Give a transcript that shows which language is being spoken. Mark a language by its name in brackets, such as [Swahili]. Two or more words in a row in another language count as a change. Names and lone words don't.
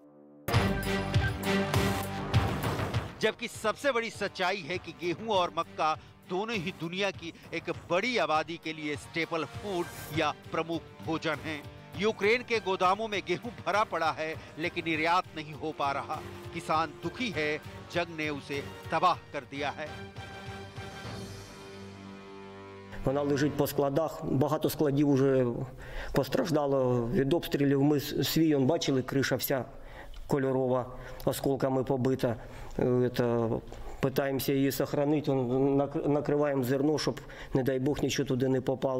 [Hindi] जबकि सबसे बड़ी सच्चाई है कि गेहूं और मक्का दोनों ही दुनिया की एक बड़ी आबादी के लिए [English] staple food [Hindi] या प्रमुख भोजन हैं। यूक्रेन के गोदामों में गेहूं भरा पड़ा है लेकिन निर्यात नहीं हो पा रहा। किसान दुखी है, जंग ने उसे तबाह कर दिया है। [Ukrainian] Вона лежить по складах. Багато складів уже постраждало від обстрілів. Ми свій бачили, криша вся кольорова, осколками побита. Пытаємося її сохранити, накриваємо зерно, щоб, не дай Бог, нічого туди не попало.